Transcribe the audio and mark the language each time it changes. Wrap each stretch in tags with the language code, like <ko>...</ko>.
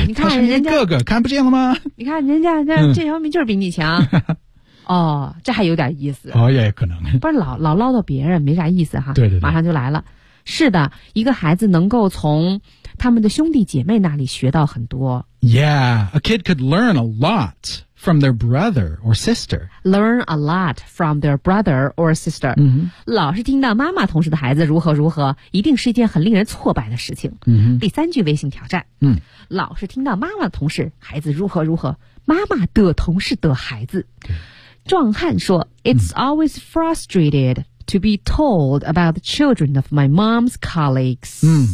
<zh>你看人家他是你哥哥看不见了吗你看人家这郑晓明就是比你强、嗯、哦这还有点意思哦也可能不是老唠叨别人没啥意思哈对对对马上就来了是的一个孩子能够从他们的兄弟姐妹那里学到很多</zh> <en>Yeah a kid could learn a lotFrom their brother or sister. Learn a lot from their brother or sister.、 Mm-hmm.</en> <zh>老是听到妈妈同事的孩子如何如何一定是一件很令人挫败的事情。 Mm-hmm. 第三句微信挑战、 mm-hmm. 老是听到妈妈的同事孩子如何如何妈妈的同事的孩子。壮汉说</zh> <en>It's、</en> <zh>mm-hmm.</zh> <en>always frustrated to be told about the children of my mom's colleagues.</en>